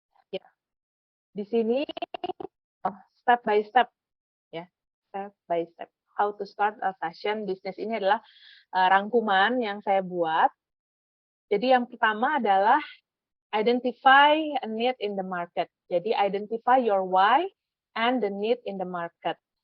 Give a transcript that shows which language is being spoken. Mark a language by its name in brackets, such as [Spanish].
[Indonesian] Ya, di sini [English] step by step, [Indonesian] ya, step by step. [English] How to start a fashion business [Indonesian] ini adalah rangkuman yang saya buat. Jadi yang pertama adalah [English] identify a need in the market. [Indonesian] Jadi [English] identify your why and the need in the market.